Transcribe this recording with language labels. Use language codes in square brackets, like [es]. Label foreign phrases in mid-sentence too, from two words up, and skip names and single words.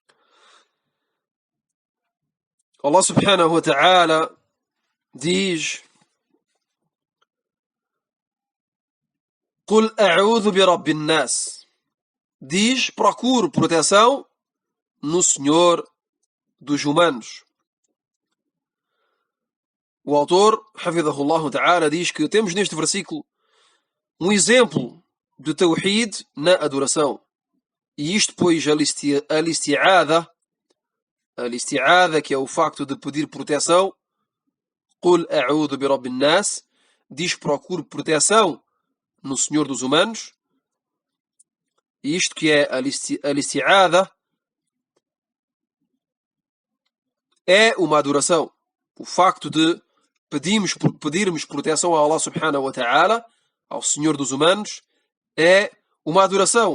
[ar] الله سبحانه وتعالى diz: قل أعوذ برب الناس. [pt] Diz, procuro proteção no Senhor dos humanos. O autor, [ar] حفظه الله تعالى, [pt] diz que temos neste versículo um exemplo de Tawhid na adoração. E isto, pois, al-isti'adha, que é o facto de pedir proteção, [ar] قل أعوذ برب الناس, [pt] diz, procuro proteção no Senhor dos humanos. E isto que é al-isti'adha é uma adoração. O facto de pedirmos proteção a Allah [ar] سبحانه وتعالى, [pt] ao Senhor dos humanos, é uma adoração.